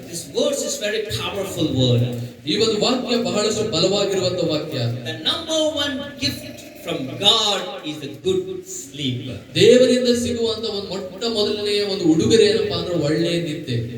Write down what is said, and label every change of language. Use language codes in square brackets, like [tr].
[en] This verse is very powerful word. [kn] ಈ ಒಂದು ವಾಕ್ಯ ಬಹಳಷ್ಟು ಬಲವಾಗಿರುವಂತ ವಾಕ್ಯ. [en] The number one gift from God is a good sleep. [kn] ದೇವರಿಂದ ಸಿಗುವಂತ ಒಂದು ಮೊಟ್ಟ ಮೊದಲನೆಯ ಒಂದು ಉಡುಗೊರೆ ಏನಪ್ಪಾ ಅಂದ್ರೆ ಒಳ್ಳೆಯ ನಿದ್ದೆ.